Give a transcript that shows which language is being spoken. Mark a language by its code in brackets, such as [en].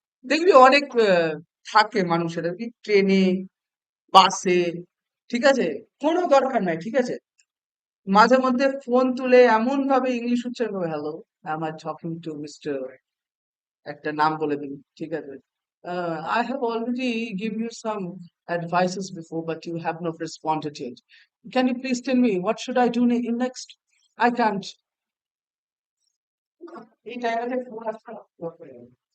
[bn] দেখবি অনেক থাকে মানুষের কি ট্রেনে, বাসে, ঠিক আছে? কোনো দরকার নাই, ঠিক আছে? মাঝে মধ্যে ফোন তুলে এমন ভাবে ইংলিশ উচ্চারণ করে, [en] hello, I am talking to mister, [bn] একটা নাম বলে দিন, ঠিক আছে? [en] I have already give you some advices before, but you have not responded yet. Can you please tell me what should I do next? I can't. [bn] এই টাইমে phone আসছে না, block করে দেবো।